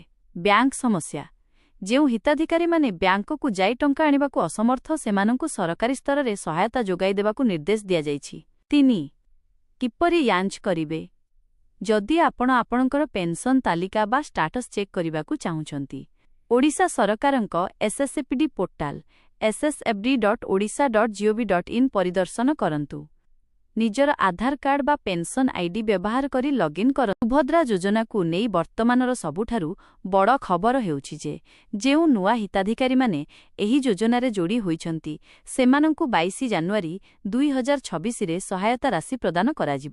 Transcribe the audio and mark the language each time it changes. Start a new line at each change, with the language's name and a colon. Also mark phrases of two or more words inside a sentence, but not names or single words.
Odia: ବ୍ୟାଙ୍କ ସମସ୍ୟା ଯେଉଁ ହିତାଧିକାରୀମାନେ ବ୍ୟାଙ୍କକୁ ଯାଇ ଟଙ୍କା ଆଣିବାକୁ ଅସମର୍ଥ ସେମାନଙ୍କୁ ସରକାରୀ ସ୍ତରରେ ସହାୟତା ଯୋଗାଇ ଦେବାକୁ ନିର୍ଦ୍ଦେଶ ଦିଆଯାଇଛି। 3. କିପରି ଯାଞ୍ଚ କରିବେ? ଯଦି ଆପଣ ଆପଣଙ୍କର ପେନ୍ସନ୍ ତାଲିକା ବା
English: status check
Odia: କରିବାକୁ ଚାହୁଁଛନ୍ତି, ଓଡ଼ିଶା ସରକାରଙ୍କ SSFD ପୋର୍ଟାଲ ssfd.odisha.gov.in ପରିଦର୍ଶନ କରନ୍ତୁ। ନିଜର ଆଧାର କାର୍ଡ ବା
English: pension ID
Odia: ବ୍ୟବହାର କରି ଲଗ୍ଇନ୍ କରନ୍ତୁ। ସୁଭଦ୍ରା ଯୋଜନାକୁ ନେଇ ବର୍ତ୍ତମାନର ସବୁଠାରୁ ବଡ଼ ଖବର ହେଉଛି ଯେ ଯେଉଁ ନୂଆ ହିତାଧିକାରୀମାନେ ଏହି ଯୋଜନାରେ ଯୋଡ଼ି ହୋଇଛନ୍ତି ସେମାନଙ୍କୁ 22 ଜାନୁଆରୀ 2026ରେ ସହାୟତା ରାଶି ପ୍ରଦାନ କରାଯିବ।